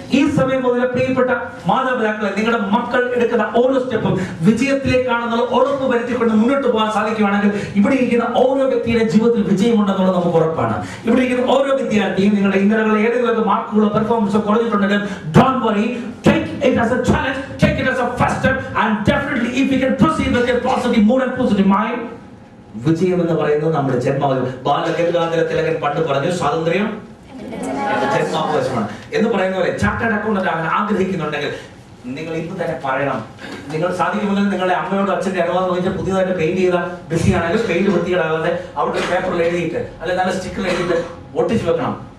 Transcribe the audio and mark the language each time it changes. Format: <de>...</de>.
<ml>ഈ സമയം മുതൽ പ്രിയപ്പെട്ട മാതാപിതാക്കളെ, നിങ്ങളുടെ മക്കൾ എടുക്കുന്ന ഓരോ സ്റ്റെപ്പും വിജയത്തിലേക്കാണെന്നുള്ള ഉറപ്പ് വരുത്തിക്കൊണ്ട് മുന്നോട്ട് പോകാൻ സാധിക്കുകയാണെങ്കിൽ ഇവിടെ ഇരിക്കുന്ന ഓരോ വ്യക്തിയുടെ ജീവിതത്തിൽ വിജയമുണ്ടെന്നുള്ളത് നമുക്ക് ഉറപ്പാണ്. ഇവിടെ ഇരിക്കുന്ന ഓരോ വിദ്യാർത്ഥിയും നിങ്ങളുടെ ഇന്നലെ ഏതെങ്കിലും മാർക്കുകളോ പെർഫോമൻസോ കുറഞ്ഞിട്ടുണ്ടെങ്കിൽ</ml> <en>don't worry, take it as a challenge, take it as a first step, and definitely if you can proceed with a positive mood and positive mind,</en> <ml>വിജയം എന്ന് പറയുന്നത് നമ്മുടെ ജന്മാവകാശം. ബാലഗംഗാധര തിലകൻ പണ്ട് പറഞ്ഞു, സ്വാതന്ത്ര്യം ജന്മാവകാശമാണ് എന്ന് പറയുന്ന പോലെ ചാർട്ടേഡ് അക്കൗണ്ടന്റ് ആകാൻ ആഗ്രഹിക്കുന്നുണ്ടെങ്കിൽ നിങ്ങൾ ഇന്ന് തന്നെ പറയണം. നിങ്ങൾ സാധിക്കുമെങ്കിൽ നിങ്ങളുടെ അമ്മയോട് അച്ഛന്റെ അനുവാദം ചോദിച്ചാൽ പുതിയതായിട്ട് പെയിന്റ് ചെയ്ത ബിസിയാണെങ്കിൽ പെയിന്റ് വൃത്തികളാകാതെ അവിടെ പേപ്പറിൽ എഴുതിയിട്ട് അല്ലെങ്കിൽ നല്ല സ്റ്റിക്കർ എഴുതിയിട്ട് ഒട്ടിച്ചു വെക്കണം.</ml>